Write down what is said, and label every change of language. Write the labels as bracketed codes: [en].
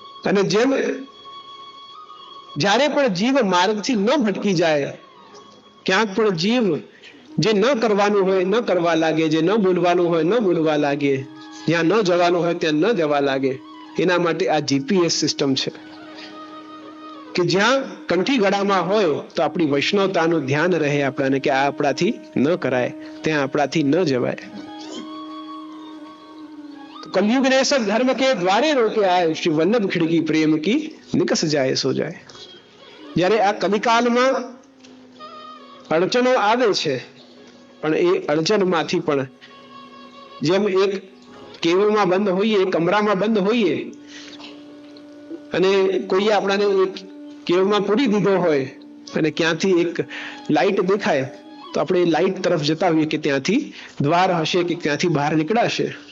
[gu] અને જેમ જ્યારે પણ જીવ માર્ગથી ન ભટકી જાય, ક્યાંક પણ જીવ જે ન કરવાનું હોય ન કરવા લાગે, જે ન બોલવાનું હોય ન બોલવા લાગે, જ્યાં ન જવાનું હોય ત્યાં ન જવા લાગે, એના માટે આ જીપીએસ સિસ્ટમ છે. કે જ્યાં કંઠી ગળામાં હોય તો આપણી વૈષ્ણવતાનું ધ્યાન રહે આપણને, કે આ આપણાથી ન કરાય, ત્યાં આપણાથી ન જવાય. [hi] कलयुग ने सब धर्म के द्वारे रोके आए, श्री वल्लभ खिड़की प्रेम की निकस जाए सो जाए. [gu] જ્યારે આ કલિકાલમાં અડચણો આવે છે, પણ એ અડચણમાંથી પણ જેમ એક કેવમાં બંધ હોઈએ, કમરામાં બંધ હોઈએ, અને કોઈએ આપણાને એક કેવમાં પૂરી દીધો હોય અને ક્યાંથી એક લાઈટ દેખાય તો આપણે લાઈટ તરફ જતા હોઈએ કે ત્યાંથી દ્વાર હશે, કે ત્યાંથી બહાર નીકળાશે.